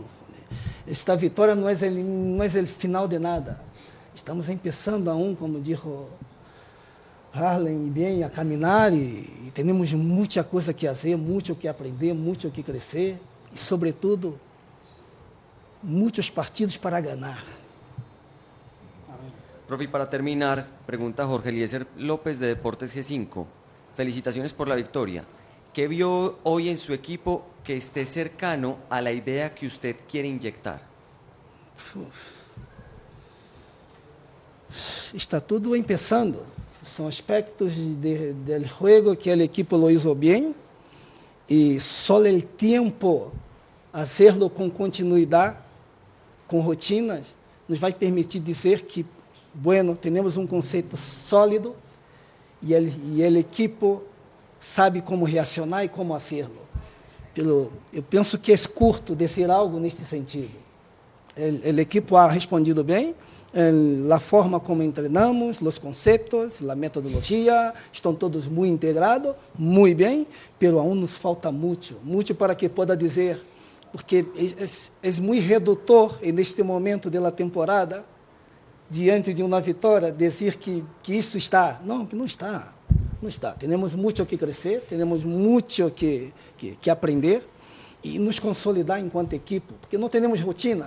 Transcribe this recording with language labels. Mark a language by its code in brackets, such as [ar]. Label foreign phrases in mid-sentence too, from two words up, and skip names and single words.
[pt] Esta vitória não é o final de nada. Estamos começando aún, como disse Harlem, bem, a caminhar e temos muita coisa que fazer, muito que aprender, muito que crescer e, sobretudo, muitos partidos para ganhar. [es] Profe, y para terminar, pregunta Jorge Eliezer López de Deportes G5. Felicitaciones por la victoria. ¿Qué vio hoy en su equipo que esté cercano a la idea que usted quiere inyectar? [pt] Está tudo começando. São aspectos do jogo que o equipo [es] lo hizo [pt] bem e só o tempo fazê-lo com continuidade, com rotinas, nos vai permitir dizer que, bueno, temos um conceito sólido e o equipo sabe como reaccionar e como fazê-lo. Eu penso que é curto dizer algo neste sentido. O equipo [es] ha respondido [pt] bem, a forma como treinamos, os conceitos, a metodologia, estão todos muito integrados, muito bem, [es] pero aún nos falta [pt] muito para que possa dizer, porque é muito redutor neste momento da temporada, diante de uma vitória, dizer que isso está. Não, que não está. Não está. Temos muito que crescer, temos muito que aprender e nos consolidar enquanto equipe, porque não temos rotina.